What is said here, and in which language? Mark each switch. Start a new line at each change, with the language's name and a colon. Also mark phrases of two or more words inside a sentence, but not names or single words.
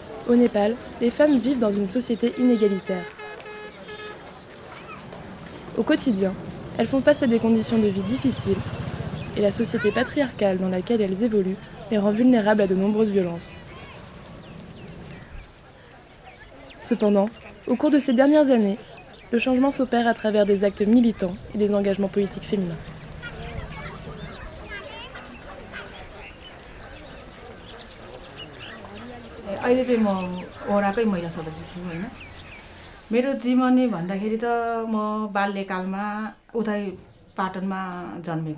French: Au Népal, les femmes vivent dans une société inégalitaire. Au quotidien, elles font face à des conditions de vie difficiles et la société patriarcale dans laquelle elles évoluent les rend vulnérables à de nombreuses violences. Cependant, au cours de ces dernières années, le changement s'opère à travers des actes militants et des engagements politiques féminins.
Nepali: अहिले चाहिँ म ओडाकै महिला सदस्य छु हैन मेरो जीवनी भन्दाखेरि त म बाल्यकालमा उतै पाटनमा जन्मेको